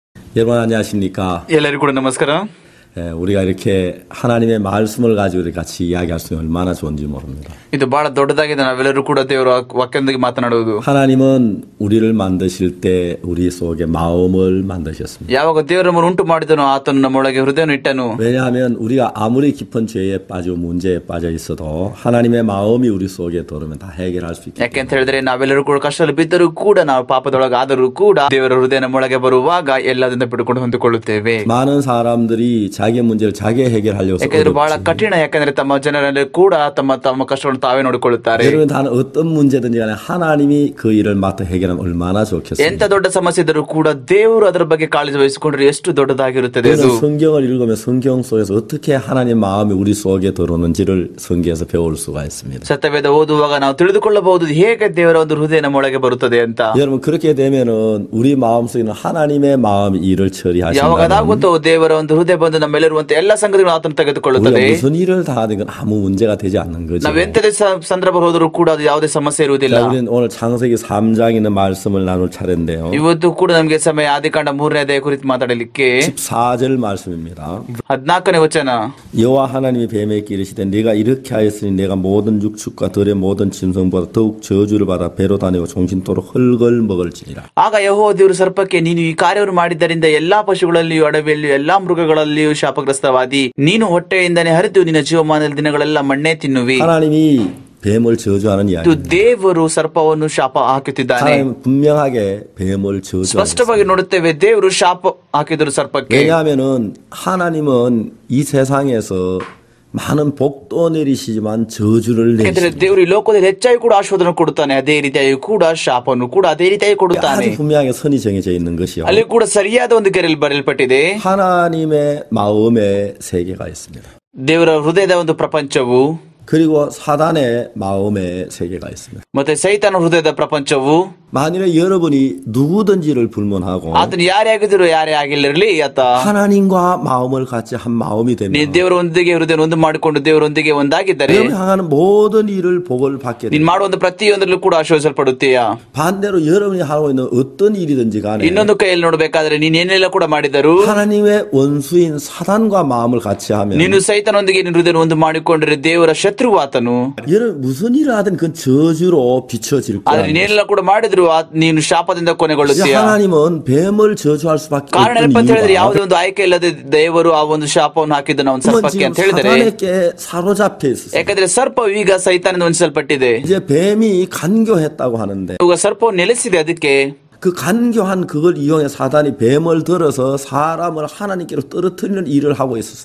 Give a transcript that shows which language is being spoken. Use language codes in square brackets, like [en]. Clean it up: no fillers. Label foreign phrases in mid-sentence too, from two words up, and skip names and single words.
[ko] 여러분 안녕하십니까? [kn] ಎಲ್ಲರಿಗೂ ಕೂಡ ನಮಸ್ಕಾರ. [ko] 우리가 이렇게 하나님의 말씀을 가지고 이렇게 같이 이야기할 수 있는 얼마나 좋은지 모릅니다. [kn] ಇದು ಬಹಳ ದೊಡ್ಡದಾಗಿದೆ. ನಾವೆಲ್ಲರೂ ಕೂಡ ದೇವರ ವಾಕ್ಯದೊಂದಿಗೆ ಮಾತನಾಡುವುದು. [ko] 하나님은 우리를 만드실 때 우리 속에 마음을 만드셨습니다. [kn] ಯಾವಾಗ ದೇವರು ನಮ್ಮನ್ನು ಉಂಟು ಮಾಡಿದನೋ ಆತನು ನಮ್ಮೊಳಗೆ ಹೃದಯವನ್ನು ಇಟ್ಟನು. [ko] 왜냐하면 우리가 아무리 깊은 죄에 빠지고 문제에 빠져 있어도 하나님의 마음이 우리 속에 들어오면 다 해결할 수 있기 때문에. [kn] ಯಾಕೆಂತ ಹೇಳಿದ್ರೆ ನಾವೆಲ್ಲರೂ ಕೂಡ ಕಷ್ಟದಲ್ಲಿ ಬಿದ್ದರೂ ಕೂಡ ನಾವು ಪಾಪದೊಳಗೆ ಆದರೂ ಕೂಡ ದೇವರ ಹೃದಯ ನಮ್ಮೊಳಗೆ ಬರುವಾಗ ಎಲ್ಲದಿಂದ ಬಿಟ್ಟುಕೊಂಡು ಹೊಂದಿಕೊಳ್ಳುತ್ತೇವೆ. [ko] 많은 사람들이 자기 문제를 자기 해결하려고 [kn] ಯಾಕೆಂದ್ರೆ ಬಹಳ ಕಠಿಣ. ಯಾಕೆಂದ್ರೆ ತಮ್ಮ ಜನರಲ್ಲಿ ಕೂಡ ತಮ್ಮ ಕಷ್ಟಗಳನ್ನು ತಾವೇ ನೋಡಿಕೊಳ್ಳುತ್ತಾರೆ. [ko] 여러분 다른 어떤 문제든지 간에 하나님이 그 일을 맡아 해결하면 얼마나 좋겠습니까? [kn] ಎಂತ ದೊಡ್ಡ ಸಮಸ್ಯೆ ಇದ್ದರೂ ಕೂಡ ದೇವರು ಅದರ ಬಗ್ಗೆ ಕಾಳಜಿ ವಹಿಸಿಕೊಂಡ್ರೆ ಎಷ್ಟು ದೊಡ್ಡದಾಗಿರುತ್ತದೆ. ಅದು [ko] 성경을 읽으면 성경 속에서 어떻게 하나님의 마음이 우리 속에 들어오는지를 성경에서 배울 수가 있습니다. [kn] ಸತ್ಯವೇದ ಓದುವಾಗ ನಾವು ತಿಳಿದುಕೊಳ್ಳಬಹುದು ಹೇಗೆ ದೇವರ ಒಂದು ಹೃದಯ ನಮ್ಮೊಳಗೆ ಬರುತ್ತದೆ ಅಂತ. [ko] 여러분 그렇게 되면은 우리 마음속에는 하나님의 마음이 일을 처리하신다면 [kn] ಯಾವಾಗ ಅದಾಗುತ್ತೋ ದೇವರ ಒಂದು ಹೃದಯ ಬಂದು ನಮ್ಮೆಲ್ಲರುವಂತೆ ಎಲ್ಲ ಸಂಗತಿಗಳನ್ನು ಆತನು ತೆಗೆದುಕೊಳ್ಳುತ್ತದೆ. [ko] 무슨 일을 다 하든 아무 문제가 되지 않는 거죠. [kn] ನಾವು ಎಂತದೇ ಸಂದರ್ಭ ಹೋದರೂ ಕೂಡ ಅದು ಯಾವುದೇ ಸಮಸ್ಯೆ ಇರುವುದಿಲ್ಲ. [ko] 우리는 오늘 창세기 3장에 있는 말씀을 나눌 차례인데요. [kn] ಇವತ್ತು ಕೂಡ ನಮಗೆ ಸಮಯ ಆದಿಕಾಂಡ 3ನೇ ಅಧ್ಯಾಯ ಕುರಿತು ಮಾತಾಡಲಿಕ್ಕೆ [ko] 14절 말씀입니다. [kn] 14ನೇ ವಚನ. [ko] 여호와 하나님이 뱀에게 이르시되 네가 이렇게 하였으니 내가 모든 육축과 들의 모든 짐승보다 더욱 저주를 받아 배로 다니고 종신토록 흙을 먹을지니라. [kn] ಆಗ ಯೆಹೋವ ದೇವರು ಸರ್ಪಕ್ಕೆ, ನೀನು ಈ ಕಾರ್ಯವನ್ನು ಮಾಡಿದ್ದರಿಂದ ಎಲ್ಲಾ ಪಶುಗಳಲ್ಲಿಯೂ ಅಡವಿಯಲ್ಲಿಯೂ ಎಲ್ಲಾ ಮೃಗಗಳಲ್ಲಿಯೂ ಶಾಪಗ್ರಸ್ತವಾದಿ, ನೀನು ಹೊಟ್ಟೆಯಿಂದನೇ ಹರಿದು ನಿನ್ನ ಜೀವಮಾನದ ದಿನಗಳೆಲ್ಲ ಮಣ್ಣೇ ತಿನ್ನುವಿ. [ko] 하나님이 뱀을 저주하는 이야기. [kn] ದೇವರು ಸರ್ಪವನ್ನು ಶಾಪ ಹಾಕುತ್ತಿದ್ದಾನೆ. [ko] 하나님 분명하게 뱀을 저주하는. [kn] ಸ್ಪಷ್ಟವಾಗಿ ನೋಡುತ್ತೇವೆ ದೇವರು ಶಾಪ ಹಾಕಿದರು ಸರ್ಪಕ್ಕೆ. [ko] 왜냐하면은 하나님은 이 세상에서 많은 복도 내리시지만 저주를 내리십니다. [kn] ದೇವರು ಈ ಲೋಕದಲ್ಲಿ ಹೆಚ್ಚಾಗಿ ಕೂಡ ಆಶೀರ್ವಾದವನ್ನು ಕೊಡುತ್ತಾನೆ, ಅದೇ ರೀತಿಯಾಗಿ ಕೂಡ ಶಾಪವನ್ನು ಕೂಡ ಅದೇ ರೀತಿಯಾಗಿ ಕೊಡುತ್ತಾನೆ. [ko] 아주 분명하게 선이 정해져 있는 것이요. [kn] ಅಲ್ಲಿ ಕೂಡ ಸರಿಯಾದ ಒಂದು ಗೆರೆಯಲ್ಲಿ ಬರೆಯಲ್ಪಟ್ಟಿದೆ. [ko] 하나님의 마음의 세계가 있습니다. [kn] ದೇವರ ಹೃದಯದ ಒಂದು ಪ್ರಪಂಚವು, [ko] 그리고 사단의 마음의 세계가 있습니다. [kn] ಮತ್ತೆ ಸೈತಾನ ಹೃದಯದ ಪ್ರಪಂಚವು. [ko] 만일에 여러분이 누구든지를 불문하고 [kn] ಆತನು ಯಾರೇ ಆಗಿದ್ರು ಯಾರೇ ಆಗಿಲ್ಲರಲಿ ಆತ [ko] 하나님과 마음을 같이 한 마음이 되면 [kn] ದೇವರೊಂದಿಗೆ ಹೃದಯ ಒಂದು ಮಾಡಿಕೊಂಡು ದೇವರೊಂದಿಗೆ ಒಂದಾಗಿದ್ದರೆ [ko] 여러분이 하는 모든 일을 복을 받게 [kn] ನೀನು [ko] 됩니다. [kn] ಮಾಡುವ ಪ್ರತಿಯೊಂದರಲ್ಲೂ ಕೂಡ ಆಶೀರ್ವದಿಸಲ್ಪಡುತ್ತೀಯಾ. [ko] 반대로 여러분이 하고 있는 어떤 일이든지 간에 [kn] ಇನ್ನೊಂದು ಕೈಯಲ್ಲಿ ನೋಡಬೇಕಾದ್ರೆ ನೀನ್ ಏನೆಲ್ಲ ಕೂಡ ಮಾಡಿದರು [ko] 하나님의 원수인 사단과 마음을 같이 하면 [kn] ನೀನು ಸೈತಾನೊಂದಿಗೆ ನಿನ್ನ ಹೃದಯ ಒಂದು ಮಾಡಿಕೊಂಡ್ರೆ ದೇವರ ಶತ್ರು ಆತನು. [ko] 여러분 무슨 일을 하든 그 저주로 비춰질 [kn] ಆದ್ರೆ [ko] 거야. [kn] ನೀನೆಲ್ಲ ಕೂಡ ಮಾಡಿದ್ರು ನೀನು ಶಾಪದಿಂದ ಕೊನೆಗೊಳ್ಳುತ್ತೀಯ. [ko] 하나님은 뱀을 저주할 수밖에 [kn] ಕಾರಣ [ko] 없는 [kn] ಏನಪ್ಪ ಅಂತ ಹೇಳಿದ್ರೆ [ko] 이유가 [kn] ಯಾವುದೇ ಒಂದು ಆಯ್ಕೆ ಇಲ್ಲದೆ ದೇವರು ಆ ಒಂದು ಶಾಪವನ್ನು ಹಾಕಿದ್ದನ ಒಂದು ಸರ್ಪಕ್ಕೆ ಅಂತ ಹೇಳಿದರೆ, [ko] 사단에게 사로잡혀 있었어요. [kn] ಯಾಕಂದ್ರೆ ಸರ್ಪವು ಈಗ ಸೈತಾನದಿಂದ ವಂಚಿಸಲ್ಪಟ್ಟಿದೆ. [ko] 이제 뱀이 간교했다고 하는데 [kn] ಈಗ ಸರ್ಪವು ನೆಲೆಸಿದೆ. ಅದಕ್ಕೆ [ko] 그 간교한 그걸 이용해 사단이 뱀을 들어서 사람을 하나님께로 떨어뜨리는 일을 하고 있었어요.